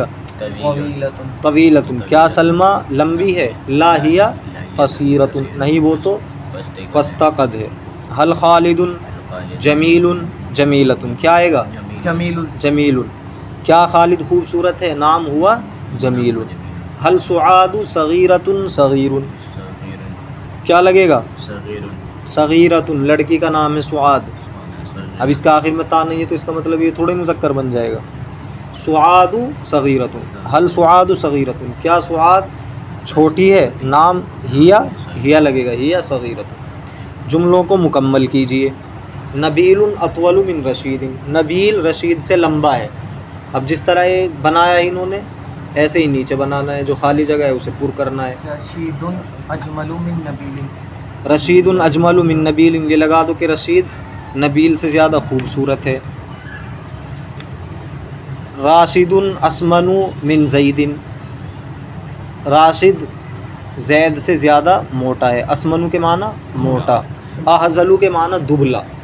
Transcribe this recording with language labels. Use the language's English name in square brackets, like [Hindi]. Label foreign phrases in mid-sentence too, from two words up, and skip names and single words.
[Hindi] तवीलतुन, क्या सलमा लंबी है? [Arabic] لا هي قصيرة, [Hindi] नहीं वो तो पस्ता कद है। [Arabic] هل خالد جميل جميلة, [Hindi] क्या आएगा? जमीलुन, क्या खालिद खूबसूरत है? नाम हुआ [Arabic] جميل. هل سعاد صغيرة صغير, [Hindi] क्या लगेगा? सगीरतुन, लड़की का नाम है सुआद। अब इसका आखिर में ता नहीं है तो इसका मतलब ये थोड़े मुज़क्कर बन जाएगा। [Arabic] سعاد صغيرة. هل سعاد صغيرة, [Hindi] क्या सुआद छोटी है? नाम हिया लगेगा, [Arabic] هي صغيرة. [Hindi] जुमलों को मुकम्मल कीजिए। [Arabic] نبيل أطول من رشيد, [Hindi] नबील रशीद से लंबा है। अब जिस तरह ये बनाया है इन्होंने, ऐसे ही नीचे बनाना है, जो खाली जगह है उसे पूर करना है। [Arabic] رشيد أجمل من نبيل, رشيد أجمل من نبيل, [Hindi] ये लगा दो कि रशीद नबील से ज़्यादा खूबसूरत है। [Arabic] راشد أسمن من زيد, [Hindi] राशिद जैद से ज़्यादा मोटा है। असमनु के माना मोटा, अहज़लु के माना दुबला।